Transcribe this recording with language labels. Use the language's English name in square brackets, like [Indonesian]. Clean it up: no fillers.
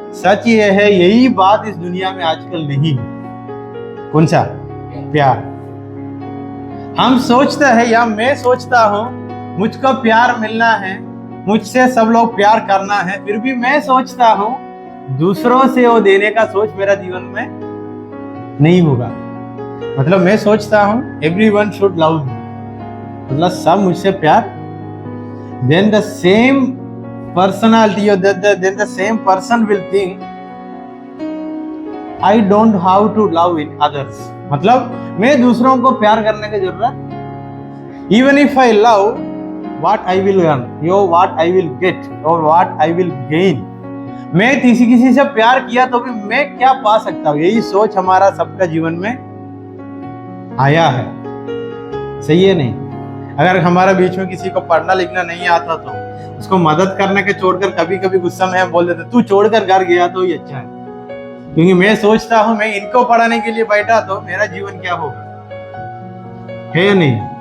[Hindi] सच ये है, यही बात इस दुनिया में आजकल नहीं है। कौन सा? प्यार। हम सोचते हैं, या मैं सोचता हूँ मुझको प्यार मिलना है, मुझसे सब लोग प्यार करना है, फिर भी मैं सोचता हूँ दूसरों से वो देने का सोच मेरा जीवन में नहीं होगा। मतलब मैं सोचता हूँ [English] everyone should love me, [Hindi] मतलब सब मुझसे प्यार, [English] then the same personality or then the same person will think I don't have to love in others। [Hindi] मतलब मैं दूसरों को प्यार करने की जरूरत, [English] even if I love, what I will earn, yo what I will get or what I will gain। [Hindi] मैं किसी से प्यार किया तो भी मैं क्या पा सकता हूँ, यही सोच हमारा सबका जीवन में आया है। सही है नहीं? अगर हमारा बीच में किसी को पढ़ना लिखना नहीं आता तो उसको मदद करने के छोड़कर कभी कभी गुस्सा में हम बोल देते तू छोड़कर घर गया तो ही अच्छा है, क्योंकि मैं सोचता हूँ मैं इनको पढ़ाने के लिए बैठा तो मेरा जीवन क्या होगा, है या नहीं?